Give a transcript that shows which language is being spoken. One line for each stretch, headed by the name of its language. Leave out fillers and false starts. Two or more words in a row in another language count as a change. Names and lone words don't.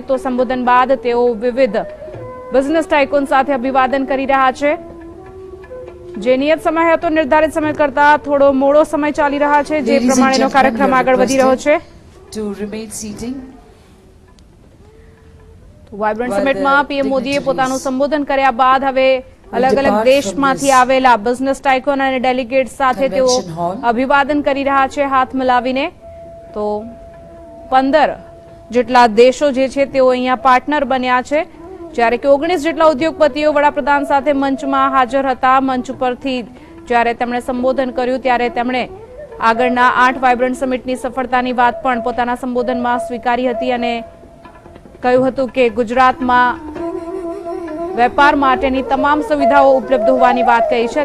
Gujarati: તો સંબોધન બાદ તેઓ વિવિધ
English: business tycoon
Gujarati: સાથે અભિવાદન કરી રહ્યા છે. જે નિયત સમય હતો નિર્ધારિત સમય કરતા થોડો મોડો સમય ચાલી રહ્યા છે, જે પ્રમાણેનો કાર્યક્રમ આગળ વધી રહ્યો છે. વાઇબ્રન્ટ સમિટમાં પીએમ મોદીએ પોતાનું સંબોધન કર્યા બાદ હવે અલગ અલગ દેશ માંથી આવેલા
English: business tycoon
Gujarati: ઔર ડેલિગેટ સાથે તેઓ અભિવાદન કરી રહ્યા છે હાથ મિલાવીને. तो 15 જેટલા દેશો જે છે તેઓ અહીંયા પાર્ટનર બન્યા છે, જ્યારે કે 19 જેટલા ઉદ્યોગપતિઓ વડાપ્રધાન સાથે મંચમાં હાજર હતા। મંચ ઉપરથી જ્યારે તેમણે સંબોધન કર્યું ત્યારે તેમણે આગળના 8 વાઇબ્રન્ટ સમિટની સફળતાની વાત પણ પોતાના સંબોધનમાં સ્વીકારી હતી અને કહ્યું હતું કે ગુજરાતમાં વેપાર માટેની તમામ સુવિધાઓ ઉપલબ્ધ હોવાની વાત કહી છે।